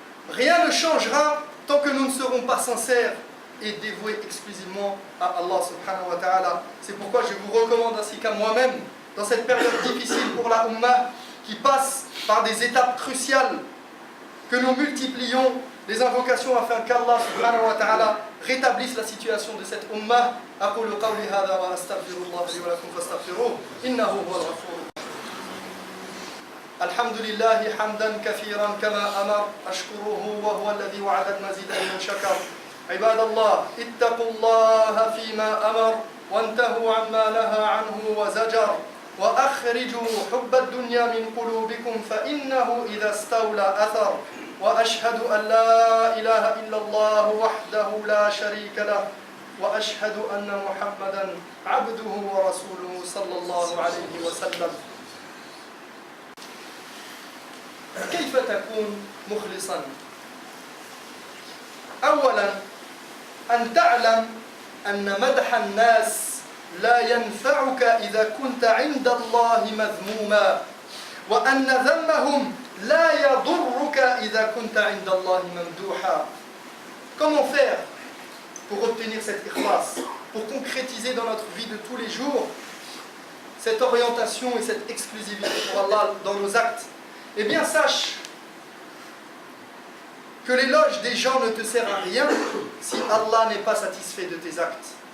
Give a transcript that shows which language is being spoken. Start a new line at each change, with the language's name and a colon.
French: Rien ne changera tant que nous ne serons pas sincères et dévoués exclusivement à Allah subhanahu wa ta'ala. C'est pourquoi je vous recommande, ainsi qu'à moi-même, dans cette période difficile pour la ummah, qui passe par des étapes cruciales, que nous multiplions les invocations afin qu'Allah subhanahu wa ta'ala rétablisse la situation de cette ummah.
Arabic: أقول قولي هذا وأستغفر الله لي ولكم فاستغفروه إنه هو الغفور. الحمد لله حمدا كثيرا كما أمر أشكره وهو الذي وعد المزيد لمن شكر. عباد الله اتقوا الله فيما أمر وانتهوا عما نهى عنه وزجر وأخرجوا حب الدنيا من قلوبكم فإنه إذا استولى أثر. وأشهد أن لا إله إلا الله وحده لا شريك له وأشهد أن محمدا عبده ورسوله صلى الله عليه وسلم. كيف تكون مخلصا؟ أولا أن تعلم أن مدح الناس لا ينفعك إذا كنت عند الله مذموما وأن ذمهم لا يضرك إذا كنت عند الله ممدوحا.
French: Comment faire pour obtenir cet ikhlas, pour concrétiser dans notre vie de tous les jours cette orientation et cette exclusivité pour Allah dans nos actes? Eh bien, sache que l'éloge des gens ne te sert à rien si Allah n'est pas satisfait de tes actes.